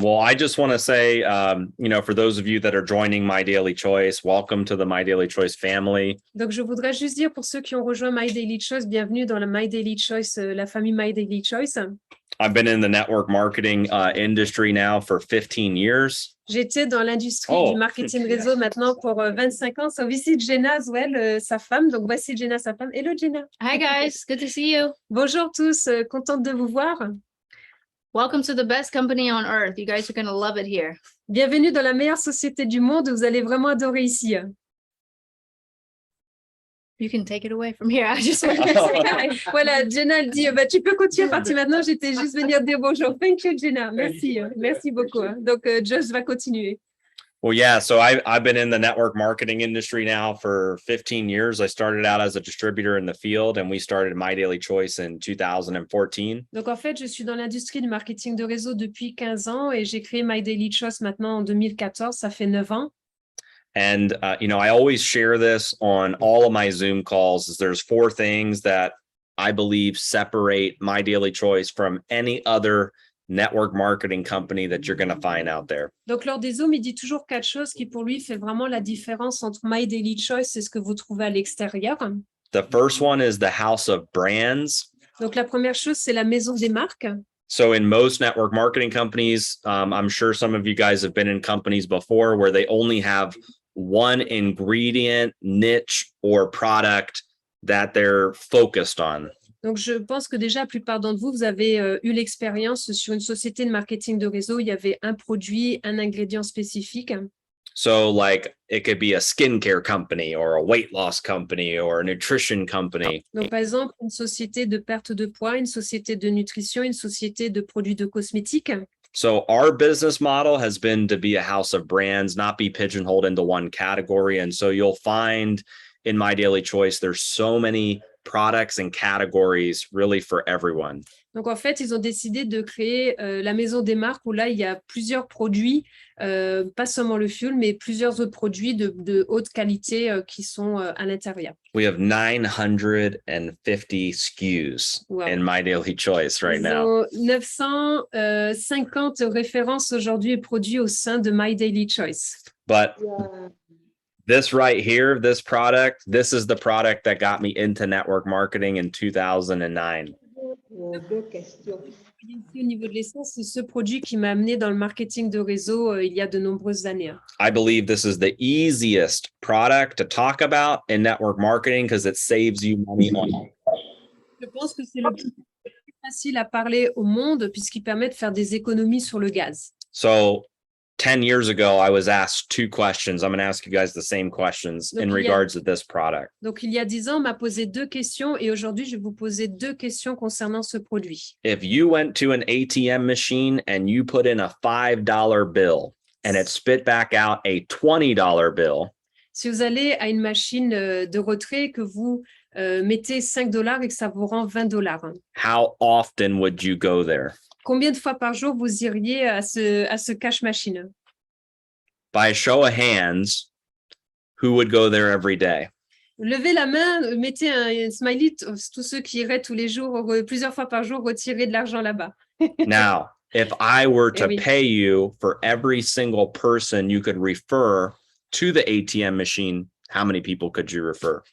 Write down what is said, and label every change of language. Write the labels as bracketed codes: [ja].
[en] Well, I just want to say, for those of you that are joining My Daily Choice, welcome to the My Daily Choice family. [fr] Donc, je voudrais juste dire pour ceux qui ont rejoint My Daily Choice, bienvenue dans la My Daily Choice, la famille My Daily Choice. [en] I've been in the network marketing industry now for 15 years. [fr] J'étais dans l'industrie du marketing réseau maintenant pour 25 ans. [en] So visit Jenna as well, [fr] sa femme. Donc, voici Jenna, sa femme. [en] Hello, Jenna. Hi, guys. Good to see you. [fr] Bonjour tous. Contente de vous voir. [en] Welcome to the best company on earth. You guys are going to love it here. [fr] Bienvenue dans la meilleure société du monde. Vous allez vraiment adorer ici. [en] You can take it away from here. [fr] Voilà, Jenna elle dit, tu peux continuer à partir maintenant. J'étais juste venir dire bonjour. [en] Thank you, Jenna. [fr] Merci. Merci beaucoup. Donc, Josh va continuer. [en] Well, yeah, so I've been in the network marketing industry now for 15 years. I started out as a distributor in the field and we started My Daily Choice in 2014. [fr] Donc, en fait, je suis dans l'industrie du marketing de réseau depuis 15 ans et j'ai créé My Daily Choice maintenant en 2014. Ça fait 9 ans. [en] And, I always share this on all of my Zoom calls. Is there's 4 things that I believe separate My Daily Choice from any other network marketing company that you're going to find out there. [fr] Donc, lors des Zooms, il dit toujours 4 choses qui, pour lui, fait vraiment la différence entre My Daily Choice et ce que vous trouvez à l'extérieur. [en] The first one is the house of brands. [fr] Donc, la première chose, c'est la maison des marques. [en] So in most network marketing companies, I'm sure some of you guys have been in companies before where they only have one ingredient, niche, or product that they're focused on. [fr] Donc, je pense que déjà, la plupart d'entre vous, vous avez eu l'expérience sur une société de marketing de réseau. Il y avait un produit, un ingrédient spécifique. [en] So like it could be a skincare company or a weight loss company or a nutrition company. [fr] Donc, par exemple, une société de perte de poids, une société de nutrition, une société de produits de cosmétiques. [en] So our business model has been to be a house of brands, not be pigeonholed into one category. And so you'll find in My Daily Choice, there's so many products and categories really for everyone. [fr] Donc, en fait, ils ont décidé de créer la maison des marques où là, il y a plusieurs produits, pas seulement le fuel, mais plusieurs autres produits de haute qualité qui sont à l'intérieur. [en] We have 950 SKUs Wow. in My Daily Choice right [fr] Ils [en] now. [fr] ont 950 références aujourd'hui et produits au sein de My Daily Choice. [en] But Yeah. this right here, this product, this is the product that got me into network marketing in 2009. [fr] Deux questions. Ici, au niveau de l'essence, c'est ce produit qui m'a amené dans le marketing de réseau il y a de nombreuses années. [en] I believe this is the easiest product to talk about in network marketing because it saves you money on. [fr] Je pense que c'est le plus facile à parler au monde puisqu'il permet de faire des économies sur le gaz. [en] So 10 years ago, I was asked two questions. I'm going to ask you guys the same questions in [fr] Donc, [en] regards to this product. [fr] Donc, il y a 10 ans, on m'a posé 2 questions et aujourd'hui, je vais vous poser 2 questions concernant ce produit. [en] If you went to an ATM machine and you put in a $5 bill and it spit back out a $20 bill, [fr] Si vous allez à une machine de retrait, que vous mettez 5 $ et que ça vous rend 20 $, [en] how often would you go there? [fr] combien de fois par jour vous iriez à ce cash machine? [en] By a show of hands, who would go there every day? [fr] Levez la main, mettez un smiley, tous ceux qui iraient tous les jours, plusieurs fois par jour, retirer de l'argent là-bas. [en] Now, if I were Eh to [fr] oui. [en] pay you for every single person you could refer to the ATM machine, how many people could you refer?